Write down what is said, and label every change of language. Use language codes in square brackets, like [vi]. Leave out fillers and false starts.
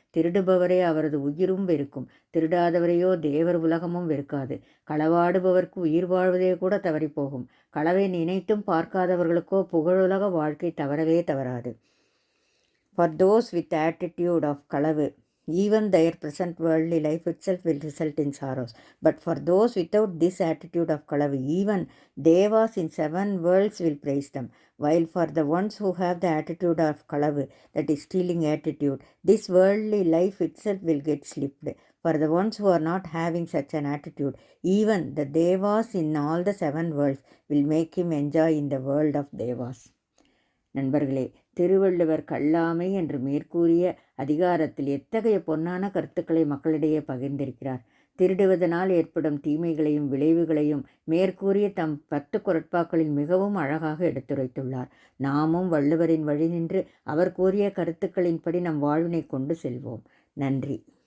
[ta] திருடுபவரே அவரது உயிரும் வெறுக்கும். திருடாதவரையோ தேவர் உலகமும் வெறுக்காது. களவாடுபவர்க்கு உயிர் வாழ்வதே கூட தவறிப்போகும். களவை நினைத்தும் பார்க்காதவர்களுக்கோ புகழுலக வாழ்க்கை தவறவே தவறாது. [en] For those with the attitude of களவு, even their present worldly life itself will result in sorrows. But for those without this attitude of களவு, even devas in 7 worlds will praise them. While for the ones who have the attitude of களவு, that is stealing attitude, this worldly life itself will get slipped. For the ones who are not having such an attitude, even the devas in all the 7 worlds will make him enjoy in the world of devas. [ta] நண்பர்களே, திருவள்ளுவர் கல்லாமை என்று மேற்கூறிய அதிகாரத்தில் எத்தகைய பொன்னான கருத்துக்களை மக்களிடையே பகிர்ந்திருக்கிறார். திருடுவதனால் ஏற்படும் தீமைகளையும் விளைவுகளையும் மேற்கூறிய தம் 10 குறட்பாக்களில் மிகவும் அழகாக எடுத்துரைத்துள்ளார். நாமும் வள்ளுவரின் வழி நின்று அவர் கூறிய கருத்துக்களின்படி நம் வாழ்வினை கொண்டு செல்வோம். நன்றி.